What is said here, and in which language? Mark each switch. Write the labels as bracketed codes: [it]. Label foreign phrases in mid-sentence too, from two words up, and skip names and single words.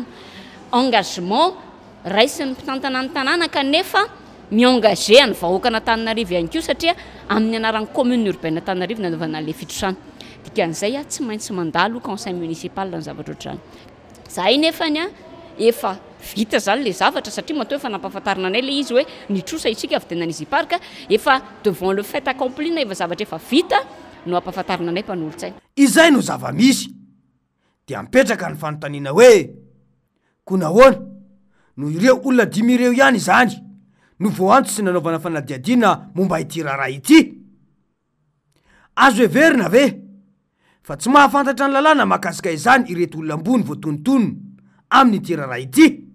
[mg] Engagement raisin'ny mpitantana ny tanàna kanefa mi-engagé ny vahoaka Antananarivo ihany koa satria amin'ny anaran'ny [fr] commune urbaine [mg] Antananarivo nanaovana le fitrosana. Dikan'izay tsy maintsy mandalo [fr] conseil municipal [mg] ny zavatra ohatrany. Zahay nefany efa vita zany le zavatra satria matoa efa nampahafantarina anay le izy hoe nitrosa isika avy tena Easy Park efa [fr] devant le fait accompli [mg] na efa zavatra efa vita no ampahafantarina anay mpanolontsaina. Izay no zava-misy dia mipetraka ny fanontaniana hoe konahoana no ireo olona 5 ireo ihany izany no voanto sy nanaovana fanadiadiana momba ity raharaha ity. Azo heverina ve fa tsy mahafantatra ny lalàna mahakasika izany ireto olona ambony voatonontonony amin'ity raharaha ity.